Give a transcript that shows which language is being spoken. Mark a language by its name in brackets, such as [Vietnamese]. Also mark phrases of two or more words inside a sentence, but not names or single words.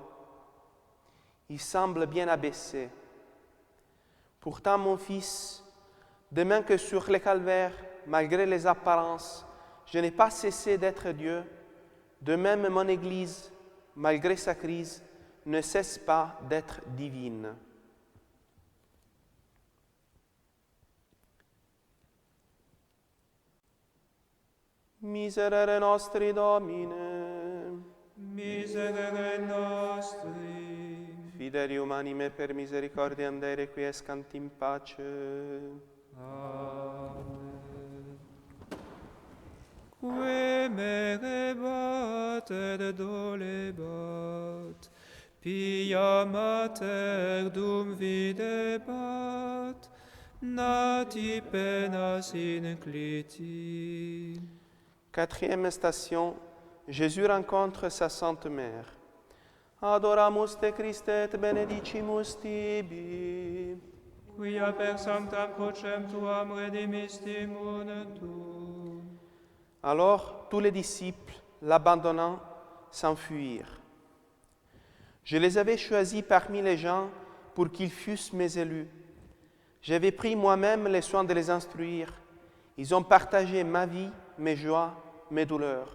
[French] Il semble bien abaissé. Pourtant, mon fils, de même que sur le calvaire, malgré les apparences, je n'ai pas cessé d'être Dieu, de même mon Église, malgré sa crise, ne cesse pas d'être divine. [Latin] Miserere nostri Domine, Miserere nostri, fidelium anime per misericordiam Dei requiescant in pace. Amen. Quae merebat et dolebat, pia mater dum videbat, nati penas incliti. [French] Quatrième station, Jésus rencontre sa Sainte Mère. [Latin] Adoramus te Christe et benedicimus tibi. Quia per sanctam crucem tuam redimisti mundum. [French] Alors tous les disciples, l'abandonnant, s'enfuirent. Je les avais choisis parmi les gens pour qu'ils fussent mes élus. J'avais pris moi-même les soins de les instruire. Ils ont partagé ma vie, mes joies, mes douleurs.